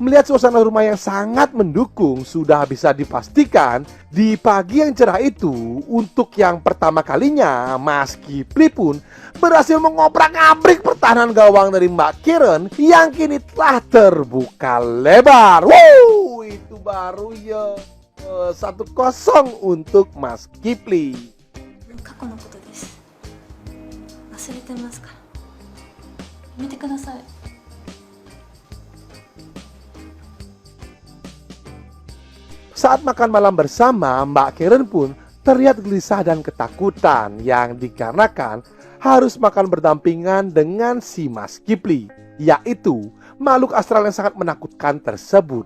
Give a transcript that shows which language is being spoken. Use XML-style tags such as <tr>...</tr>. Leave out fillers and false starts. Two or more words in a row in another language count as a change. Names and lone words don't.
<id>Melihat suasana rumah yang sangat mendukung, sudah bisa dipastikan di pagi yang cerah itu, untuk yang pertama kalinya Mas Kipli pun berhasil mengobrak-abrik pertahanan gawang dari Mbak Karen yang kini telah terbuka lebar. Wow, itu baru ya 1-0 untuk Mas Kipli.</id> <ja>過去のことです。忘れてますから。やめてください。</ja> <id>Saat makan malam bersama, Mbak Karen pun terlihat gelisah dan ketakutan yang dikarenakan harus makan berdampingan dengan si Mas Kipli, yaitu makhluk astral yang sangat menakutkan tersebut.</id>